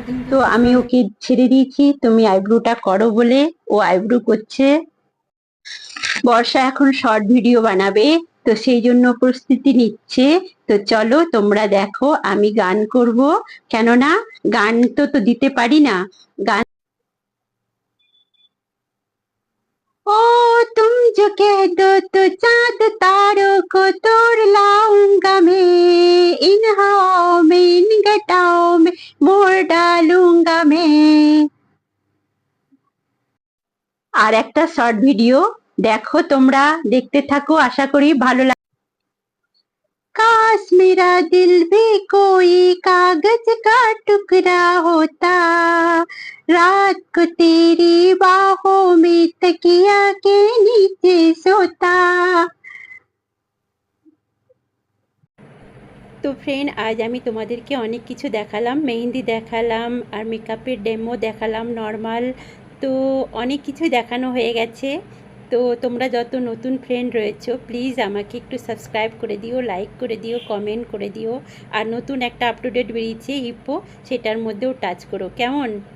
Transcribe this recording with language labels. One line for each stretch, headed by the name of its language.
Bangla: তো আমি ওকে ছেড়ে দিয়েছি, তুমি আইব্রোটা করো বলে ও আইব্রো করছে। বর্ষা এখন শর্ট ভিডিও বানাবে, তো সেই জন্য প্রস্তুতি নিচ্ছে। তো চলো তোমরা দেখো, আমি গান করব, কেননা গান তো দিতে পারি না।
Hindi: গান, ओ तुम जो कह दो तो चांद तारों को तोड़ लाऊंगा मैं, इन हवाओं में इन घटाओं में मोड़ डालूंगा मैं।
Bangla: আর একটা শর্ট ভিডিও দেখো, তোমরা দেখতে থাকো, আশা করি ভালো লাগে।
Hindi: काश मेरा दिल भी कोई कागज का टुकड़ा होता, रात को तेरी बाहों में तकिया के नीचे सोता।
Bangla: তো ফ্রেন্ড, আজ আমি তোমাদেরকে অনেক কিছু দেখালাম, মেহেন্দি দেখালাম আর মেকআপের ডেমো দেখালাম, নর্মাল। তো অনেক কিছু দেখানো হয়ে গেছে। তো তোমরা যত নতুন ফ্রেন্ড রয়েছো প্লিজ আমাকে একটু সাবস্ক্রাইব করে দিও, লাইক করে দিও, কমেন্ট করে দিও। আর নতুন একটা আপ টু ডেট বেরিয়েছে হিপ্পো, সেটার মধ্যেও টাচ করো, কেমন?